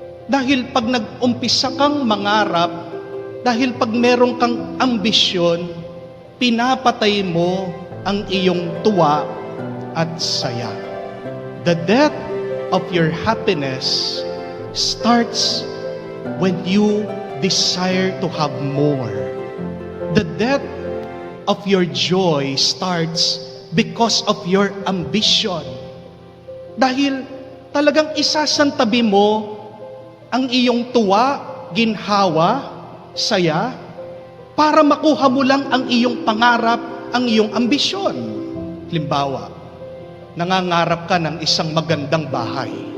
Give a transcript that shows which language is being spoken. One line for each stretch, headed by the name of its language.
Filipino: Dahil pag nag-umpisa kang mangarap, dahil pag meron kang ambisyon, pinapatay mo ang iyong tuwa at saya.
English: The death of your happiness starts when you desire to have more. The death of your joy starts because of your ambition.
Filipino: Dahil talagang isasantabi mo ang iyong tuwa, ginhawa, saya, para makuha mo lang ang iyong pangarap, ang iyong ambisyon. Halimbawa, nangangarap ka ng isang magandang bahay.